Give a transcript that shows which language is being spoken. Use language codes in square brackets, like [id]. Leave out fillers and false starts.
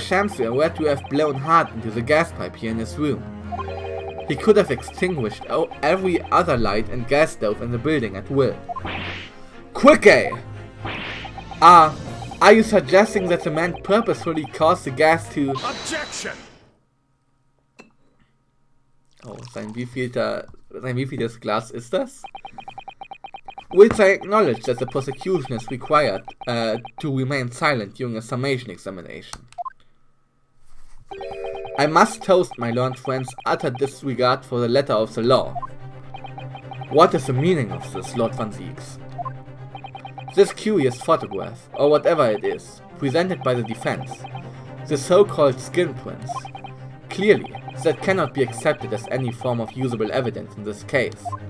[en] Shakespeare were to have blown hard into the gas pipe here in his room, he could have extinguished every other light and gas stove in the building at will. Quickie! Are you suggesting that the man purposefully caused the gas to... Objection! [de] Oh, sein wievieltes Glas ist das? [en] Which I acknowledge that the prosecution is required to remain silent during a summation examination. I must toast my learned friend's utter disregard for the letter of the law. What is the meaning of this, Lord Van Zieks? This curious photograph, or whatever it is, presented by the defense, the so-called skin prints, clearly, that cannot be accepted as any form of usable evidence in this case.